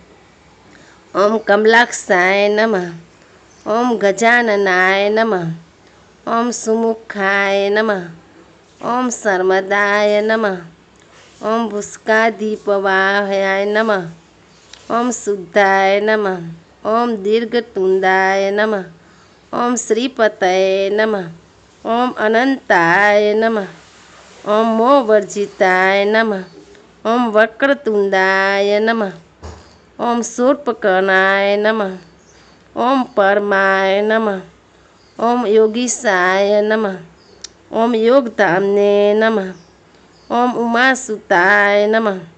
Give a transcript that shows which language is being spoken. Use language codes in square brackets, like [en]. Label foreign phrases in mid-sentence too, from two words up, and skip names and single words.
[sa] ઓમ કમલાક્ષાય નમઃ, ઓમ ગજાનનાય નમઃ, ઓમ સુમુખાય નમઃ, ઓમ સર્મદાય નમઃ, ઓમ ભુસ્કાધિપવાહયાય નમઃ, ઓમ શુદ્ધાય નમઃ, ઓમ દીર્ઘતુંડાય નમઃ, ઓમ શ્રીપતये નમઃ, ઓમ અનંતાય નમઃ, ओम मोवर्जिताय नमः। ओम वक्रतुंडाय नमः। ओम शूर्पकर्णाय नमः। ओम परमाय नमः। ओम योगीशाय नमः। ओम योगधाम्ने नमः। ओम उमासुताय नमः।